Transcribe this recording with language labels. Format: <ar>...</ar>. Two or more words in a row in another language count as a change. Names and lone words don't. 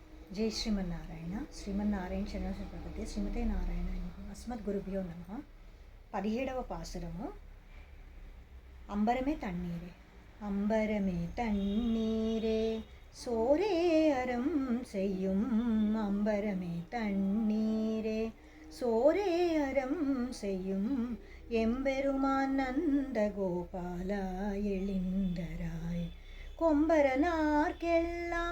<sa>जय श्रीमन्नारायण श्रीमन्नारायण चरणपति श्रीमते नारायण अस्मद्गुरुभ्यो नमः</sa> <te>17వ పాసురము</te> <ta>அம்பரமே தண்ணீரே அம்பரமே தண்ணீரே சோரே அறம் செய்யும் அம்பரமே தண்ணீரே சோரே அறம் செய்யும் எம்பெருமான் நந்த கோபாலா எழுந்தராய் கொம்பரனார்க்கெல்லாம்</ta>